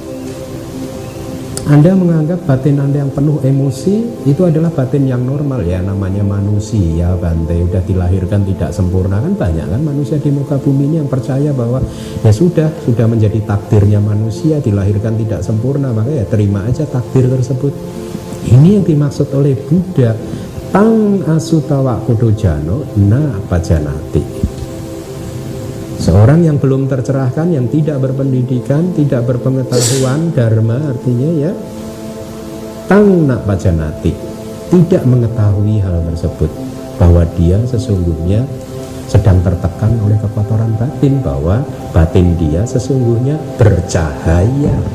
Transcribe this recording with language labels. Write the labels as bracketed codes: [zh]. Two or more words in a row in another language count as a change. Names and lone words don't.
[id] Anda menganggap batin Anda yang penuh emosi itu adalah batin yang normal. Ya, namanya manusia, Bante, udah dilahirkan tidak sempurna. Kan banyak kan manusia di muka bumi ini yang percaya bahwa ya sudah menjadi takdirnya manusia, dilahirkan tidak sempurna, maka ya terima aja takdir tersebut. Ini yang dimaksud oleh Buddha, [pi] tang asutawa putujano na pajanati. [id] Seorang yang belum tercerahkan, yang tidak berpendidikan, tidak berpengetahuan dharma, artinya ya [pi] tang nak pajanati, [id] tidak mengetahui hal tersebut, bahwa dia sesungguhnya sedang tertekan oleh kekotoran batin, bahwa batin dia sesungguhnya bercahaya.